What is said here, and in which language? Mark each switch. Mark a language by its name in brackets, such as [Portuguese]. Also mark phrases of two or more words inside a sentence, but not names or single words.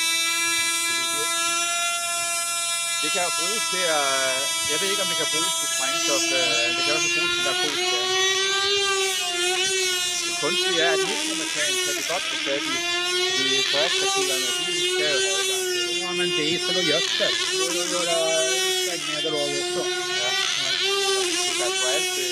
[Danish] Det kan jo bruges til at... Jeg ved ikke, om det kan bruges til sprængstof. Det kan også bruges til narkotika. Det kunstige er, at nitrometan kan vi godt få fat i. Fordi toaspartiklerne, de skal jo have adgang til det. [Swedish] Ja, men diesel och gödsel. Det går att göra släggmedel av också. [Danish] Ja. Det kan få alt det.